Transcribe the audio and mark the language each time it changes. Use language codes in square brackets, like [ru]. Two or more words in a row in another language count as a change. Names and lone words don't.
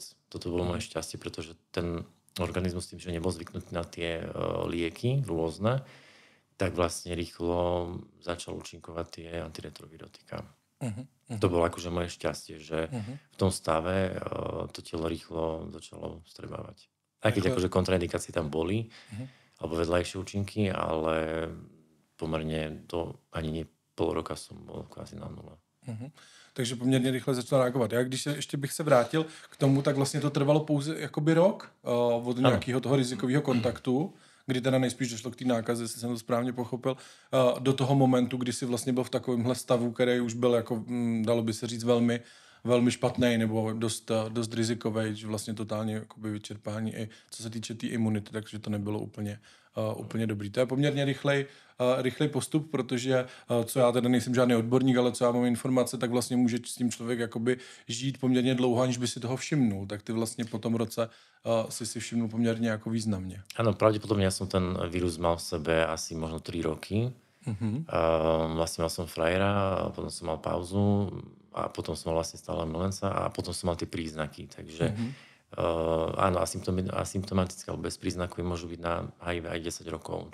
[sk] Toto bolo moje šťastie, pretože ten organizmus tým, že nebol zvyknutý na tie lieky rôzne, tak vlastne rýchlo začal účinkovať tie antiretrovirotika. To bolo akože moje šťastie, že v tom stave to telo rýchlo začalo vstrebávať. Aj keď akože kontraindikácie tam boli, alebo vedľajšie účinky, ale pomerne ani nie pol roka som bol kvázi na nule. [cs] Takže poměrně rychle začal reagovat. Já když ještě bych se vrátil k tomu, tak vlastně to trvalo pouze jakoby rok od nějakého toho rizikového kontaktu, kdy teda nejspíš došlo k té nákaze, jestli jsem to správně pochopil, do toho momentu, kdy si vlastně byl v takovémhle stavu, který už byl jako, dalo by se říct, velmi špatný nebo dost rizikový, že vlastně totálně jakoby vyčerpání i co se týče té imunity, takže to nebylo úplně dobrý. To je poměrně rychlej postup, protože co já teda nejsem žádný odborník, ale co já mám informace, tak vlastně může s tím člověk jakoby žít poměrně dlouho, aniž by si toho všimnul. Tak ty vlastně po tom roce si všimnul poměrně jako významně. [sk] Áno, pravdepodobne ja som ten vírus mal v sebe asi možno 3 roky. Vlastne mal som frajera, potom som mal pauzu a potom som mal vlastne stále milenca a potom som mal tie príznaky. Takže áno, asymptomatické alebo bez príznakov môžu byť na HIV aj 10 rokov.